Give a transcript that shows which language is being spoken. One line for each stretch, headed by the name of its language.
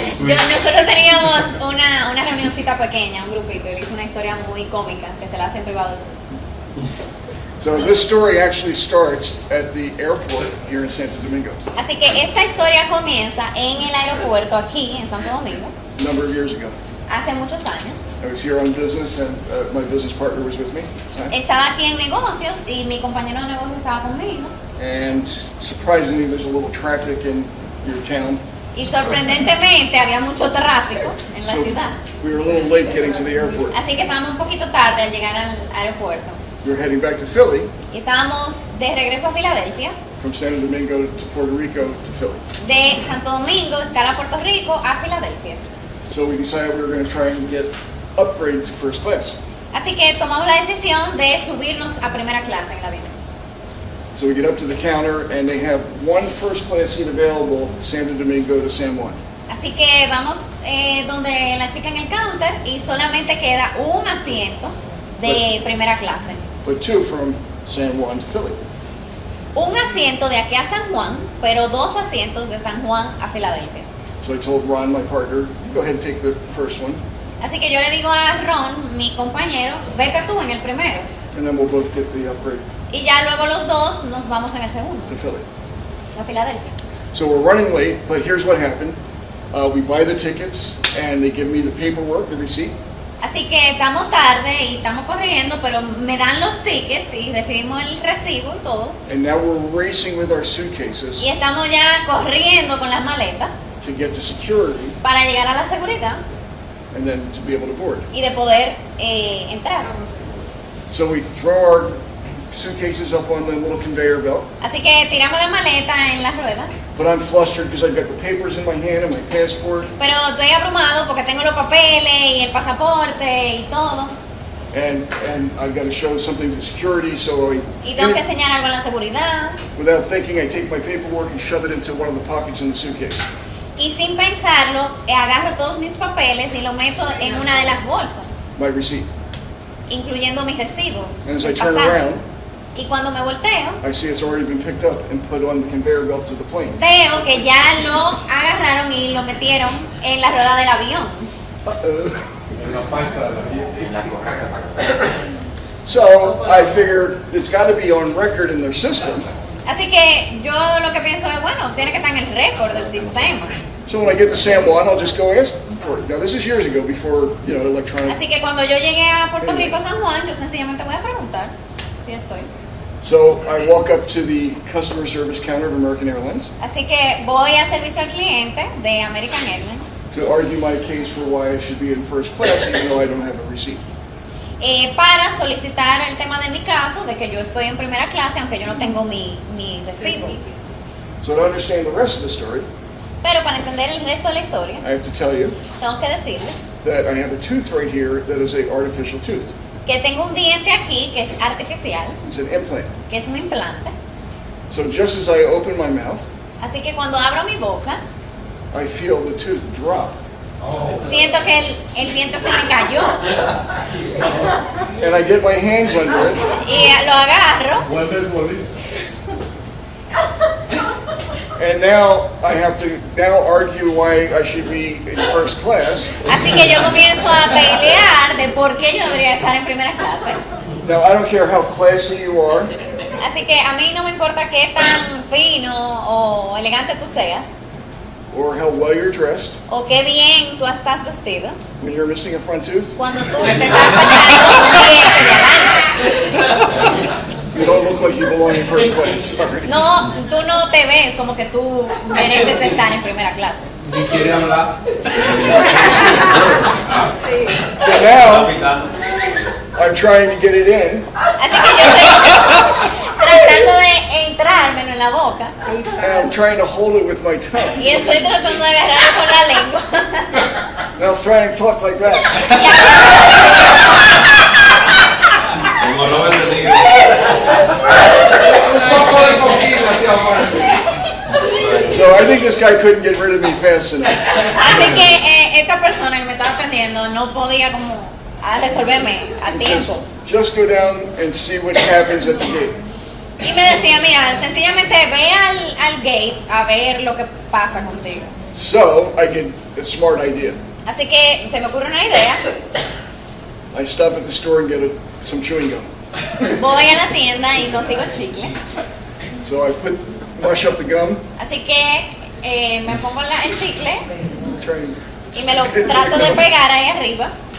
Spanish: Nosotros teníamos una reunioncita pequeña, un grupito, y le hice una historia muy cómica que se la hace en privado.
English: So this story actually starts at the airport here in Santo Domingo
Spanish: Así que esta historia comienza en el aeropuerto aquí en Santo Domingo,
English: a number of years ago.
Spanish: hace muchos años.
English: I was here on business and my business partner was with me at the time.
Spanish: Estaba aquí en negocios y mi compañero de negocio estaba conmigo.
English: And surprisingly, there's a little traffic in your town.
Spanish: Y sorprendentemente había mucho tráfico en la
English: So
Spanish: ciudad.
English: we were a little late getting to the airport.
Spanish: Así que estábamos un poquito tarde al llegar al aeropuerto.
English: We were heading back to Philly
Spanish: Y estábamos de regreso a Filadelfia,
English: from Santo Domingo to Puerto Rico to Philly.
Spanish: de Santo Domingo, escala Puerto Rico, a Filadelfia.
English: So we decided we were going to try and get upgrade to first class.
Spanish: Así que tomamos la decisión de subirnos a primera clase en el avión.
English: So we get up to the counter and they have one first class seat available, Santo Domingo to San Juan.
Spanish: Así que vamos donde la chica en el counter y solamente queda un asiento de primera clase.
English: But two from San Juan to Philly.
Spanish: Un asiento de aquí a San Juan, pero dos asientos de San Juan a Filadelfia.
English: So I told Ron, my partner, you go ahead and take the first one,
Spanish: Así que yo le digo a Ron, mi compañero, vete tú en el primero.
English: and then we'll both get the upgrade
Spanish: Y ya luego los dos nos vamos en el segundo,
English: to Philly.
Spanish: a Filadelfia.
English: So we're running late, but here's what happened. We buy the tickets and they give me the paperwork, the receipt.
Spanish: Así que estamos tarde y estamos corriendo, pero me dan los tickets y recibimos el recibo y todo.
English: And now we're racing with our suitcases
Spanish: Y estamos ya corriendo con las maletas
English: to get to security
Spanish: para llegar a la seguridad
English: and then to be able to board.
Spanish: y de poder entrar.
English: So we throw our suitcases up on the little conveyor belt,
Spanish: Así que tiramos la maleta en las ruedas,
English: but I'm flustered because I've got the papers in my hand and my passport,
Spanish: pero estoy abrumado porque tengo los papeles y el pasaporte y todo.
English: and I've got to show something to security, so
Spanish: Y tengo que enseñar algo en la seguridad.
English: without thinking, I take my paperwork and shove it into one of the pockets in the suitcase.
Spanish: Y sin pensarlo, agarro todos mis papeles y lo meto en una de las bolsas,
English: My receipt.
Spanish: incluyendo mi recibo.
English: And as I
Spanish: el
English: turn
Spanish: pasaje.
English: around,
Spanish: Y cuando me volteo,
English: I see it's already been picked up and put on the conveyor belt to the plane.
Spanish: veo que ya lo agarraron y lo metieron en la rueda del avión.
English: Uh-oh.
Spanish: En la panza de la
English: So I figure it's got to be on record in their system.
Spanish: Así que yo lo que pienso es, bueno, tiene que estar en el récord del sistema.
English: So when I get to San Juan, I'll just go ask for it. Now this is years ago, before electronic.
Spanish: Así que cuando yo llegué a Puerto Rico, San Juan, yo sencillamente voy a preguntar si estoy.
English: So I walk up to the customer service counter of American Airlines
Spanish: Así que voy a servicio al cliente de American Airlines
English: to argue my case for why I should be in first class, even though I don't have a receipt.
Spanish: para solicitar el tema de mi caso, de que yo estoy en primera clase, aunque yo no tengo mi recibo.
English: So to understand the rest of the story,
Spanish: Pero para entender el resto de la historia,
English: I have to tell you
Spanish: tengo que decirles
English: that I have a tooth right here that is a artificial tooth.
Spanish: que tengo un diente aquí que es artificial,
English: It's an implant.
Spanish: que es un implante.
English: So just as I open my mouth,
Spanish: Así que cuando abro mi boca,
English: I feel the tooth drop.
Spanish: siento que el diente se me cayó.
English: and I get my hands under it,
Spanish: y lo agarro. Vuelve el bolillo.
English: and now I have to now argue why I should be in first class.
Spanish: Así que yo comienzo a pelear de por qué yo debería estar en primera clase.
English: Now I don't care how classy you are,
Spanish: Así que a mí no me importa qué tan fino o elegante tú seas,
English: or how well you're dressed,
Spanish: o qué bien tú estás vestido,
English: when you're missing a front tooth.
Spanish: cuando tú te estás fallando un diente de adelante.
English: You don't look like you belong in first class. Sorry.
Spanish: No, tú no te ves como que tú mereces estar en primera clase. Ni quiere hablar.
English: So now I'm trying to get it in,
Spanish: Así que yo estoy tratando de entrármelo en la boca
English: and I'm trying to hold it with my tongue.
Spanish: y estoy tratando de agarrarlo con la lengua.
English: Now try and talk like that.
Spanish: Como lo ven de Un poco de coquilla, tío Juan.
English: So I think this guy couldn't get rid of me fast enough.
Spanish: Así que esta persona que me estaba atendiendo no podía como resolverme a
English: He says,
Spanish: tiempo.
English: just go down and see what happens at the gate.
Spanish: Y me decía, mira, sencillamente ve al gate a ver lo que pasa contigo.
English: So I get a smart idea.
Spanish: Así que se me ocurre una idea.
English: I stop at the store and get some chewing gum.
Spanish: Voy a la tienda y consigo chicle.
English: So I mush up the gum,
Spanish: Así que me pongo el chicle
English: try and,
Spanish: y me lo trato de pegar ahí arriba